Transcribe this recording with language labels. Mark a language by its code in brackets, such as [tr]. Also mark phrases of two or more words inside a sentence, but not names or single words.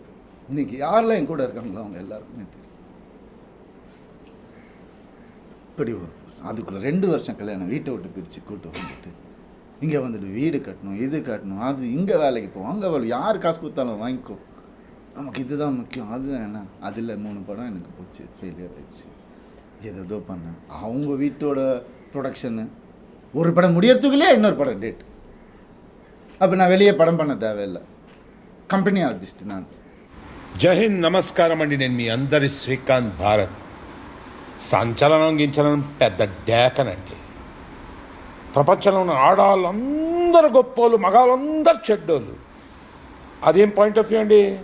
[ta] இன்றைக்கி யாரெல்லாம் என் கூட இருக்காங்களோ அவங்க எல்லாருக்குமே தெரியும். இப்படி ஒரு அதுக்குள்ளே 2 வருஷம் கல்யாணம், வீட்டை விட்டு பிரித்து கூட்டு வந்துட்டு இங்கே வந்துட்டு வீடு கட்டணும், இது கட்டணும், அது இங்கே வேலைக்கு போவோம், அங்கே வேலை, யார் காசு கொடுத்தாலும் வாங்கிக்கோ, நமக்கு இதுதான் முக்கியம். அதுதான் என்ன, அதில் 3 படம் எனக்கு போச்சு, ஃபெயிலியர் ஆகிடுச்சு. ஏதோ பண்ணேன். அவங்க வீட்டோட ப்ரொடக்ஷனு ஒரு படம் முடியறதுக்குள்ளே இன்னொரு படம் டேட். அப்போ நான் வெளியே படம் பண்ண தேவையில்லை, [en] company artist நான். [te] జై హింద్, నమస్కారం అండి. నేను మీ అందరి శ్రీకాంత్ భారత్. సంచలనం గించలనం పెద్ద డేకనండి. ప్రపంచంలో ఉన్న ఆడవాళ్ళందరూ గొప్పోళ్ళు, మగాళ్ళందరూ చెడ్డోళ్ళు. అదేం [en] point of view [te] అండి?